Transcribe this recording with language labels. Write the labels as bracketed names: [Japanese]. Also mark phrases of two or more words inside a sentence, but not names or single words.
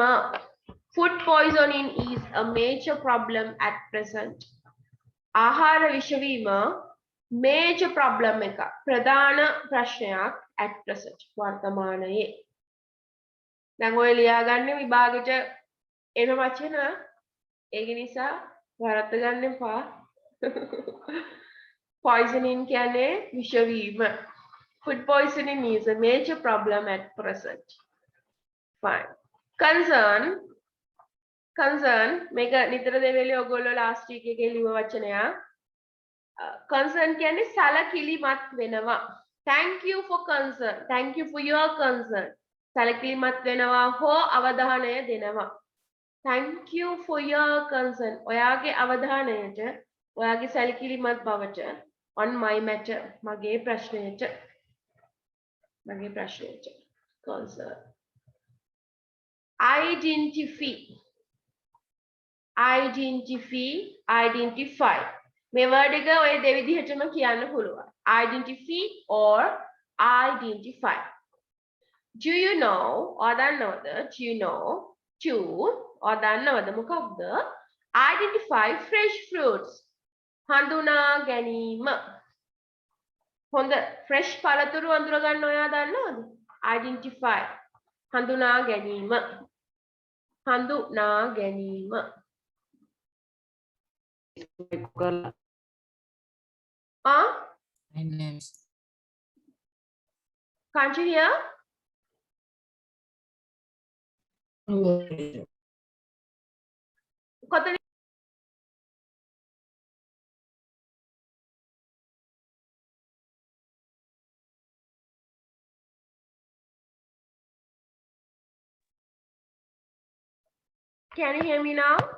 [English] Food poisoning is a major problem at present. [Sinhala] ආහාර විෂ වීම [English] major problem [Sinhala] එක. ප්‍රධාන ප්‍රශ්නයක් [English] at present [Sinhala] වර්තමානයේ. දැන් ඔය ලියාගන්න විභාගෙට එන වචන ඒක නිසා වරද්ද ගන්න එපා. Poisoning කියන්නේ විෂ වීම. [English] Food poisoning is a major problem at present. [Sinhala] Fine. Concern මේක නිතර දෙවෙලේ ඔයගොල්ලෝ [English] last week [Sinhala] එකේ ලියුව වචනයක්. Concern කියන්නේ සැලකිලිමත් වෙනවා. [English] Thank you for concern. Thank you for your concern. [Sinhala] සැලකිලිමත් වෙනවා හෝ අවධානය දෙනවා. [English] Thank you for your concern. [Sinhala] ඔයාගේ අවධානයට ඔයාගේ සැලකිලිමත් බවට [English] on my matter [Sinhala] මගේ ප්‍රශ්නයට concern. Identify මේ word එක ඔය දෙවිදිහටම කියන්න පුළුවන්. [English] Identify or identify. Do you know or දන්නවද? Do you know to or දන්නවද මොකක්ද? Identify fresh fruits. [Sinhala] හඳුනා ගැනීම. හොඳ fresh පළතුරු අඳුර ගන්න ඔයා දන්නවද? Identify. හඳුනා ගැනීම. හඳුනා ගැනීම. [English] Can't you hear? කොතන Can you hear me now?